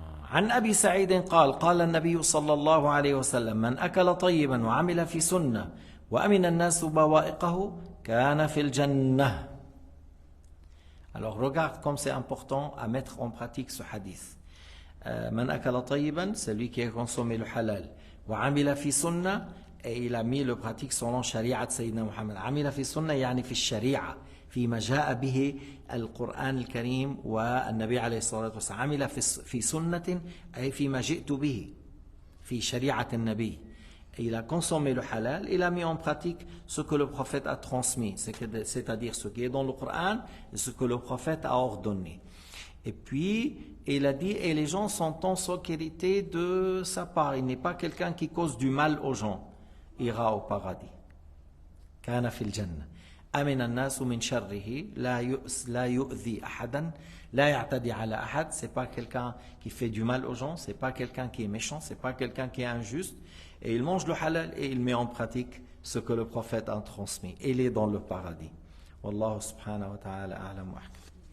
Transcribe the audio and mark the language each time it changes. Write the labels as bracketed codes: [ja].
[ar] عن أبي سعيد قال قال النبي صلى الله عليه وسلم من أكل طيبا وعمل في سنة وأمن الناس بوائقه كان في الجنة. [fr] Alors regarde comme c'est important à mettre en pratique ce hadith. [ar] Man akala tayyiban, [fr] c'est lui qui a consommé le halal. [ar] Wa amila fi sunnah, [fr] et il a mis le pratique selon shari'at Sayyidina Muhammad. [ar] Amila fi sunnah, yani fi shari'a, فيما جاء به القرآن الكريم والنبي عليه الصلاة والسلام. عمل في سنة أي فيما جئت به في شريعة النبي. [fr] Il a consommé le halal, il a mis en pratique ce que le prophète a transmis, c'est-à-dire ce qui est dans le Coran et ce que le prophète a ordonné. Et puis, il a dit, et les gens sont en sécurité de sa part. Il n'est pas quelqu'un qui cause du mal aux gens. Il ira au paradis. [ar] كان في الجنة. أمن الناس من شره لا يؤذي أحدا لا يعتدي على أحد. [fr] C'est pas quelqu'un qui fait du mal aux gens, c'est pas quelqu'un qui est méchant, c'est pas quelqu'un qui est injuste. Et il mange le halal et il met en pratique ce que le prophète a transmis. Il est dans le paradis. [ar] Wallahu subhanahu wa ta'ala a'lam wa ahkam.